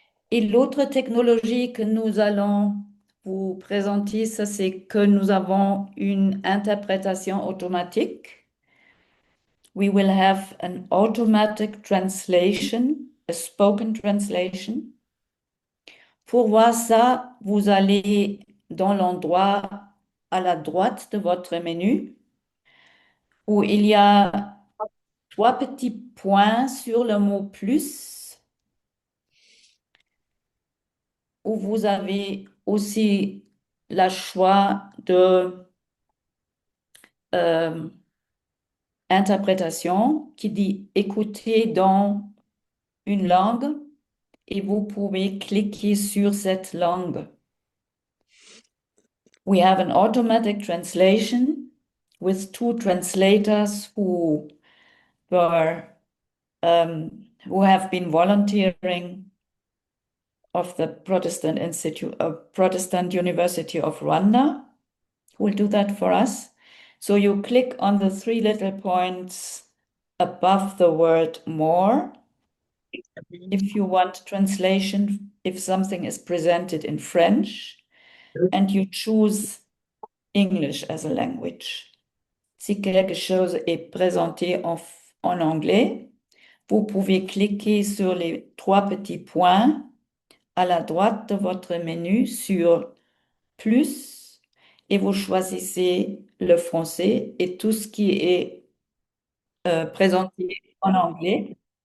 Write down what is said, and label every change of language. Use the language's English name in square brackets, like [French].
[French] Et l'autre technologie que nous allons vous présenter, ça c'est que nous avons une interprétation automatique. [English] We will have an automatic translation, a spoken translation. [French] Pour voir ça, vous allez dans l'endroit à la droite de votre menu où il y a trois petits points sur le mot plus, où vous avez aussi le choix de euh, interprétation qui dit écouter dans une langue et vous pouvez cliquer sur cette langue. [English] We have an automatic translation with two translators were who have been volunteering of the Protestant Institute of Protestant University of Rwanda, who will do that for us. So you click on the three little points above the word more. If you want translation, if something is presented in French, and you choose English as a language. [French] Si quelque chose est présenté en anglais, vous pouvez cliquer sur les trois petits points à la droite de votre menu sur plus et vous choisissez le français et tout ce qui est présenté en anglais.